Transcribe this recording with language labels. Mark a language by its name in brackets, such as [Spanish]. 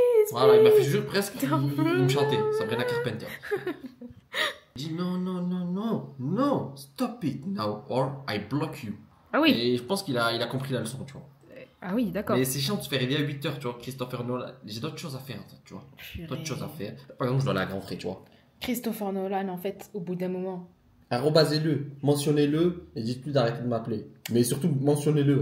[French] Voilà, il m'a fait juste presque. Il me chantait, Sabrina Carpenter. Dis non, non, non, non, non, [English] stop it now or I block you. [French] Ah oui. Et je pense qu'il a compris la leçon, tu vois. Ah oui, d'accord. Mais c'est chiant de se faire réveiller à 8h, tu vois. Christopher Nolan, j'ai d'autres choses à faire, tu vois. D'autres choses à faire. Par exemple, je dois aller à Grand Frais, tu vois. Christopher Nolan, en fait, au bout d'un moment. Arrobasez-le, mentionnez-le et dites plus d'arrêter de m'appeler. Mais surtout, mentionnez-le.